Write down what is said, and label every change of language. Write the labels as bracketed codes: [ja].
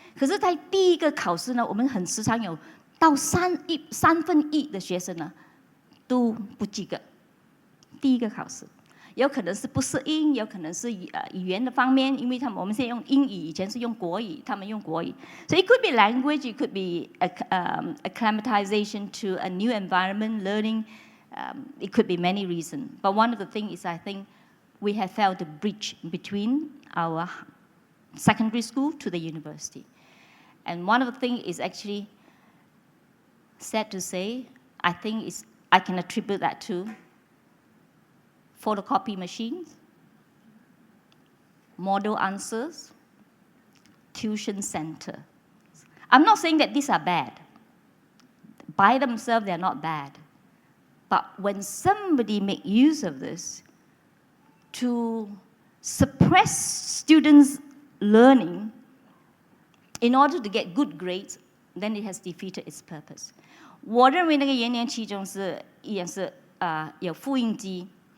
[zh] 可是，在第一个考试呢，我们很时常有到1/3的学生呢都不及格。第一个考试。有可能是不适应，有可能是语言的方面，因为我们现在用英语，以前是用国语，他们用国语。 [en] So it could be language, it could be acclimatization to a new environment, learning. It could be many reasons. But one of the things is I think we have felt a bridge between our secondary school to the university. And one of the things is actually, sad to say, I think I can attribute that to photocopy machines, model answers, tuition center. I'm not saying that these are bad. By themselves, they're not bad. But when somebody make use of this to suppress students' learning in order to get good grades, then it has defeated its purpose. [zh] 我认为那个元年期中是有复印机。